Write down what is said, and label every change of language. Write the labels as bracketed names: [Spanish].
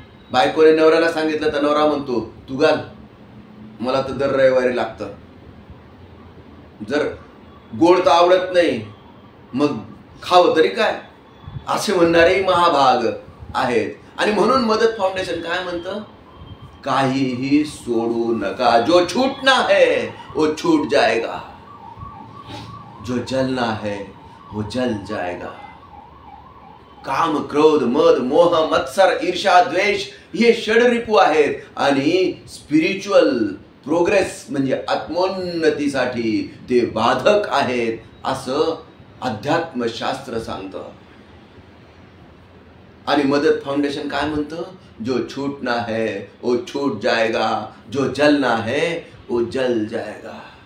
[Marathi] बायकोने नवऱ्याला सांगितलं तर नवरा म्हणतो तू घाल, मला तर दर रविवारी लागतं। जर गोड तर आवडत नाही मग खावं तरी काय, असे म्हणणारे महाभाग आहेत। आणि म्हणून मदत फाउंडेशन काय म्हणतं, काहीही सोडू नका। [Hindi] जो छूटना है वो छूट जाएगा, जो जलना है वो जल जाएगा। [Marathi] काम, क्रोध, मद, मोह, मत्सर, ईर्ष्या, द्वेष हे षडरिपू आहेत आणि स्पिरिच्युअल प्रोग्रेस म्हणजे आत्मोन्नतीसाठी ते बाधक आहेत असं अध्यात्मशास्त्र सांगतं। आणि मदत फाउंडेशन काय म्हणतं, [Hindi] जो छूटना है वो छूट जाएगा, जो जलना है वो जल जाएगा।